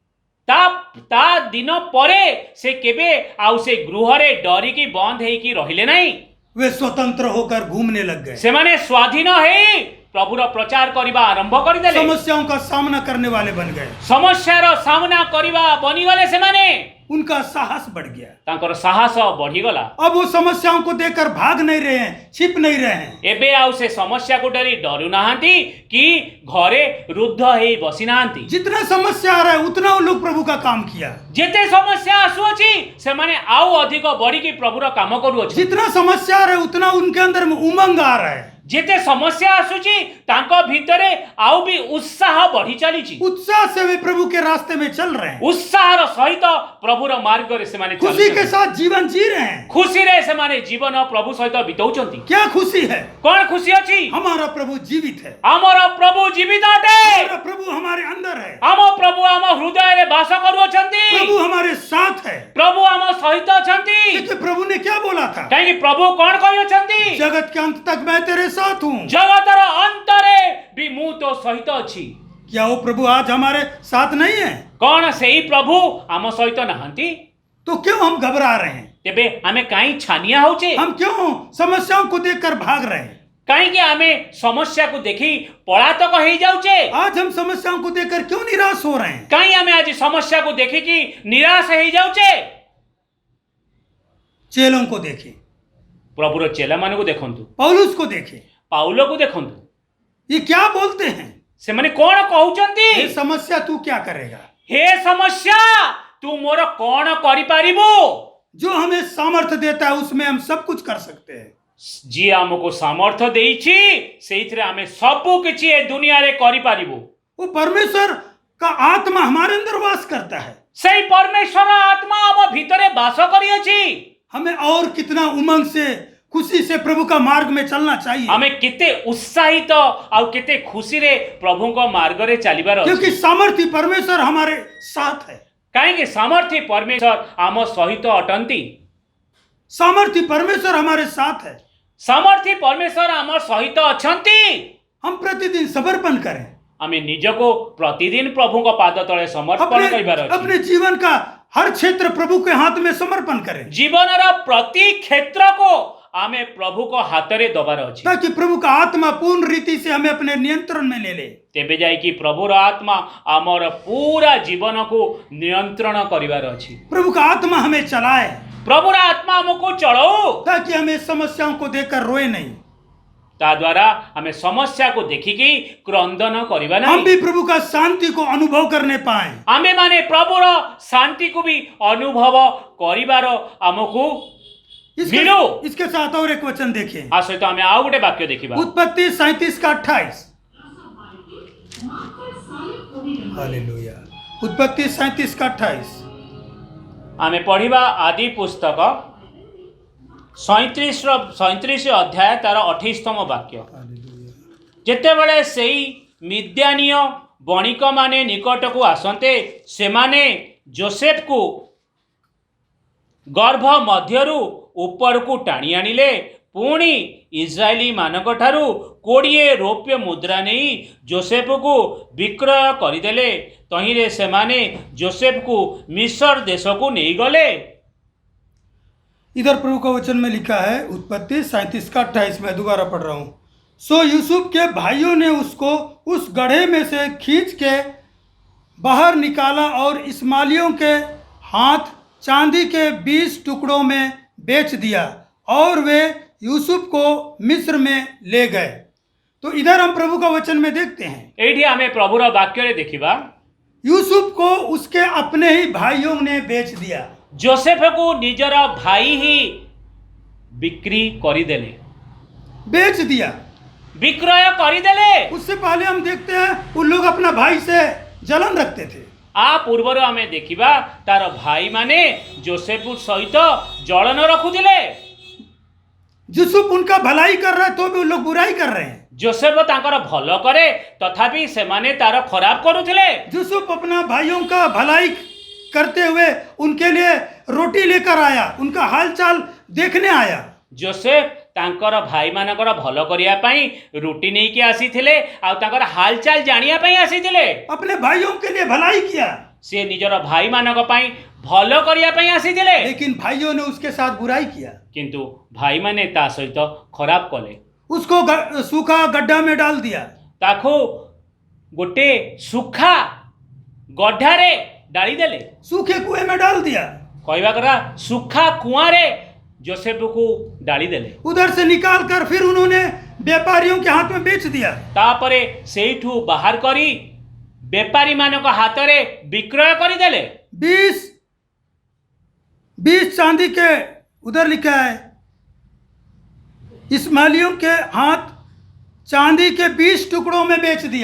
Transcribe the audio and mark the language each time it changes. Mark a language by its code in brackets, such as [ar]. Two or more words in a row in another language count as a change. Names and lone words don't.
[or] ତା ଦିନ ପରେ ସେ କେବେ ଆଉ ସେ ଗୃହ ରେ ଡରି କି ବନ୍ଦ ହେଇକି ରହିଲେ ନାହିଁ। [hi] वे स्वतंत्र होकर घूमने लग गए। [or] ସେ ମାନେ ସ୍ୱାଧୀନ ହେଇ ପ୍ରଭୁର ପ୍ରଚାର କରିବା ଆରମ୍ଭ କରି ଦେଲେ। [hi] समस्याओं का सामना करने वाले बन गए। [or] ସମସ୍ୟାର ସାମନା କରିବା ବନି ଗଲେ ସେ ମାନେ [hi] उनका साहस बढ़ गया। [or] ତାଙ୍କର ସାହସ ବଢିଗଲା। [hi] अब वो समस्याओं को देखकर भाग नहीं रहे हैं, छिप नहीं रहे हैं। [or] ଏବେ ଆଉ ସେ ସମସ୍ୟାକୁ ଡରି ଡରୁ ନାହାନ୍ତି କି ଘରେ ରୁଦ୍ଧ ହେଇ ବସି ନାହାନ୍ତି। [hi] जितना समस्या आ रहा है उतना वो लोग प्रभु का काम किया। [or] ଯେତେ ସମସ୍ୟା ଆସୁଅଛି ସେମାନେ ଆଉ ଅଧିକ ବଢିକି ପ୍ରଭୁର କାମ କରୁଅଛନ୍ତି। [hi] जितना समस्या आ रहा है उतना उनके अंदर में उमंग आ रहा है। [or] ଯେତେ ସମସ୍ୟା ଆସୁଛି ତାଙ୍କ ଭିତରେ ଆଉ ବି ଉତ୍ସାହ ବଢି ଚାଲିଛି। [hi] उत्साह से वे प्रभु के रास्ते में चल रहे हैं, [or] ଉତ୍ସାହର ସହିତ ପ୍ରଭୁର ମାର୍ଗରେ ସେମାନେ [hi] खुशी के [or] ଚାଲୁଛନ୍ତି। [hi] साथ जीवन जी रहे हैं। [or] ଖୁସିରେ ସେମାନେ ଜୀବନ ପ୍ରଭୁ ସହିତ ବିତାଉଛନ୍ତି। [hi] क्या खुशी है? [or] କଣ ଖୁସି ଅଛି? [hi] हमारा प्रभु जीवित है, [or] ଆମର ପ୍ରଭୁ ଜୀବିତ ଅଟେ। [hi] हमारा प्रभु हमारे अंदर है, [or] ଆମ ପ୍ରଭୁ ଆମ ହୃଦୟରେ ବାସ କରୁଅଛନ୍ତି। [hi] प्रभु हमारे साथ है। [or] ପ୍ରଭୁ ଆମ ସହିତ ଅଛନ୍ତି। [hi] देखिए प्रभु ने क्या बोला था, [or] କାହିଁକି ପ୍ରଭୁ କଣ କହିଅଛନ୍ତି? [hi] जगत के अंत तक मैं तेरे साथ हूँ। [or] ଜଗତର ଅନ୍ତରେ ବି ମୁଁ ତୋ ସହିତ ଅଛି। [hi] क्या वो प्रभु आज हमारे साथ नहीं है? [or] କଣ ସେଇ ପ୍ରଭୁ ଆମ ସହିତ ନାହାନ୍ତି? [hi] तो क्यों हम घबरा रहे हैं? [or] ତେବେ ଆମେ କାହିଁ ଛାନିଆ ହଉଛେ? [hi] हम क्यों समस्याओं को देखकर भाग रहे हैं? [or] କାହିଁକି ଆମେ ସମସ୍ୟାକୁ ଦେଖି ପଳାତକ ହେଇଯାଉଛେ? [hi] आज हम समस्याओं को देखकर क्यों निराश हो रहे हैं? [or] କାହିଁ ଆମେ ଆଜି ସମସ୍ୟାକୁ ଦେଖିକି ନିରାଶ ହେଇଯାଉଛେ? [hi] चेलों को देखें, [or] ପ୍ରଭୁର ଚେଲାମାନଙ୍କୁ ଦେଖନ୍ତୁ, [hi] पौलुस को देखें, [or] ପାଉଲକୁ ଦେଖନ୍ତୁ, [hi] ये क्या बोलते हैं? [or] ସେମାନେ କଣ କହୁଛନ୍ତି? [hi] ये समस्या तू क्या करेगा? [or] ହେ ସମସ୍ୟା, ତୁ ମୋର କଣ କରିପାରିବୁ? [hi] जो हमें सामर्थ्य देता है उसमें हम सब कुछ कर सकते हैं। [or] ଯିଏ ଆମକୁ ସାମର୍ଥ୍ୟ ଦେଇଛି ସେଇଥିରେ ଆମେ ସବୁ କିଛି ଏ ଦୁନିଆରେ କରିପାରିବୁ। [hi] वो परमेश्वर का आत्मा हमारे अंदर वास करता है। [or] ସେଇ ପରମେଶ୍ୱର ଆତ୍ମା ଆମ ଭିତରେ ବାସ କରିଅଛି। [hi] हमें और कितना उमंग से, खुशी से प्रभु का मार्ग में चलना चाहिए, [or] ଆମେ କେତେ ଉତ୍ସାହିତ ଆଉ କେତେ ଖୁସିରେ ପ୍ରଭୁଙ୍କ ମାର୍ଗରେ ଚାଲିବାର ଅଛି। [hi] क्योंकि सामर्थ्य परमेश्वर हमारे साथ है। [or] କାହିଁକି ସାମର୍ଥ୍ୟ ପରମେଶ୍ୱର ଆମ ସହିତ ଅଟନ୍ତି। [hi] सामर्थ्य परमेश्वर हमारे साथ है। [or] ସାମର୍ଥ୍ୟ ପରମେଶ୍ୱର ଆମ ସହିତ ଅଛନ୍ତି। [hi] हम प्रतिदिन समर्पण करें, [or] ଆମେ ନିଜକୁ ପ୍ରତିଦିନ ପ୍ରଭୁଙ୍କ ପାଦ ତଳେ ସମର୍ପଣ କରିବାର ଅଛି। [hi] अपने जीवन का हर क्षेत्र प्रभु के हाथ में समर्पण करें, [or] ଜୀବନର ପ୍ରତି କ୍ଷେତ୍ରକୁ ଆମେ ପ୍ରଭୁଙ୍କ ହାତରେ ଦବାର ଅଛି। [hi] ताकि प्रभु का आत्मा पूर्ण रीति से हमें अपने नियंत्रण में ले ले। [or] ତେବେ ଯାଇକି ପ୍ରଭୁର ଆତ୍ମା ଆମର ପୁରା ଜୀବନକୁ ନିୟନ୍ତ୍ରଣ କରିବାର ଅଛି। [hi] प्रभु का आत्मा हमें चलाए, [or] ପ୍ରଭୁର ଆତ୍ମା ଆମକୁ ଚଳାଉ, [hi] ताकि हमें समस्याओं को देखकर रोए नहीं। [or] ତା ଦ୍ୱାରା ଆମେ ସମସ୍ୟାକୁ ଦେଖିକି କ୍ରନ୍ଦନ କରିବା [hi] हम [or] ନାହିଁ। [hi] भी प्रभु का शांति को अनुभव करने पाए। [or] ଆମେମାନେ ପ୍ରଭୁର ଶାନ୍ତିକୁ ବି ଅନୁଭବ କରିବାର ଆମକୁ ମିଳୁ। [hi] इसके साथ और एक वचन देखें, [or] ଆ ସହିତ ଆମେ ଆଉ ଗୋଟେ ବାକ୍ୟ ଦେଖିବା। [hi] उत्पत्ति 37 का 28। हालेलुया। उत्पत्ति 37 का 28। [or] ଆମେ ପଢିବା ଆଦି ପୁସ୍ତକ 37 ଅଧ୍ୟାୟ ତାର 28ତମ ବାକ୍ୟ। ଯେତେବେଳେ ସେଇ ମିଦ୍ୟାନୀୟ ବଣିକମାନେ ନିକଟକୁ ଆସନ୍ତେ ସେମାନେ ଯୋସେଫକୁ ଗର୍ଭ ମଧ୍ୟରୁ ଉପରକୁ ଟାଣି ଆଣିଲେ। ପୁଣି ଇସ୍ରାଏଲୀ ମାନଙ୍କଠାରୁ 20 ରୌପ୍ୟ ମୁଦ୍ରା ନେଇ ଯୋସେଫକୁ ବିକ୍ରୟ କରିଦେଲେ। ତହିଁରେ ସେମାନେ ଯୋସେଫକୁ ମିସ୍ର ଦେଶକୁ ନେଇଗଲେ। [hi] इधर प्रभु का वचन में लिखा है, उत्पत्ति 37 का 28 में दोबारा पढ़ रहा हूं। सो यूसुफ के भाइयों ने उसको उस गड्ढे में से खींच के बाहर निकाला और इस्माइलियों के हाथ चांदी के 20 टुकड़ों में बेच दिया और वे यूसुफ को मिस्र में ले गए। तो इधर हम प्रभु का वचन में देखते हैं, [or] ଏଇଠି ଆମେ ପ୍ରଭୁର ବାକ୍ୟରେ ଦେଖିବା [hi] यूसुफ को उसके अपने ही भाइयों ने बेच दिया। [or] ଯୋସେଫକୁ ନିଜର ଭାଇ ହିଁ ବିକ୍ରି କରିଦେଲେ, [hi] बेच दिया। [or] ବିକ୍ରୟ କରିଦେଲେ। [hi] उससे पहले हम देखते हैं उन लोग अपना भाई से जलन रखते थे। [or] ଆ ପୂର୍ବରୁ ଆମେ ଦେଖିବା ତାର ଭାଇମାନେ ଯୋସେଫ ସହିତ ଜଳନ ରଖୁଥିଲେ। [hi] यूसुफ उनका भलाई कर रहा है तो भी उन लोग बुराई कर रहे हैं। [or] ଯୋସେଫ ତାଙ୍କର ଭଲ କରେ ତଥାପି ସେମାନେ ତାର ଖରାପ କରୁଥିଲେ। [hi] यूसुफ अपना भाइयों का भलाई करते हुए उनके लिए रोटी लेकर आया, उनका हालचाल देखने आया। [or] ଯୋସେଫ ତାଙ୍କର ଭାଇମାନଙ୍କର ଭଲ କରିବା ପାଇଁ ରୁଟି ନେଇକି ଆସିଥିଲେ ଆଉ ତାଙ୍କର ହାଲଚାଲ ଜାଣିବା ପାଇଁ ଆସିଥିଲେ। [hi] अपने भाइयों के लिए भलाई किया, [or] ସେ ନିଜର ଭାଇମାନଙ୍କ ପାଇଁ ଭଲ କରିବା ପାଇଁ ଆସିଥିଲେ। [hi] लेकिन भाइयों ने उसके साथ बुराई किया। [or] କିନ୍ତୁ ଭାଇମାନେ ତା ସହିତ ଖରାପ କଲେ। [hi] उसको सूखा गड्ढा में डाल दिया। [or] ତାକୁ ଗୋଟେ ସୁଖା ଗଢାରେ ଡାଲି ଦେଲେ [hi] सूखे कुएं में डाल दिया। [or] କହବା କରା ସୁଖା କୁଆରେ ଜୋସେଫ କୋ ଡାଲି ଦେଲେ [hi] उधर से निकाल कर फिर उन्होंने व्यापारियों के हाथ में बेच दिया। [or] ତାପରେ ସେଠୁ ବାହାର କରି ବେପାରୀ ମାନଙ୍କ ହାତ ରେ ବିକ୍ରୟ କରି ଦେଲେ [hi] 20 चांदी के, उधर लिखा है इस्माइलियों के हाथ चांदी के 20 टुकड़ों में बेच दिया।